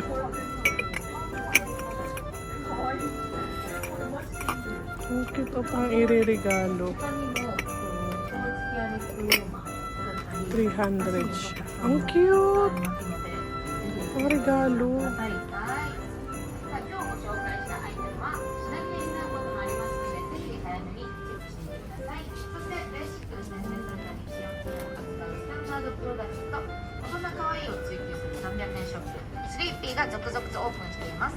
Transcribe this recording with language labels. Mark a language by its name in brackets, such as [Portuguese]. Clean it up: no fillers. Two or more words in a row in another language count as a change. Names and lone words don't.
[Filipino] Ang cute pang iririgalo. 300 siya. Ang cute! Ang regalo. [Japanese] スリーピーが続々とオープンしています。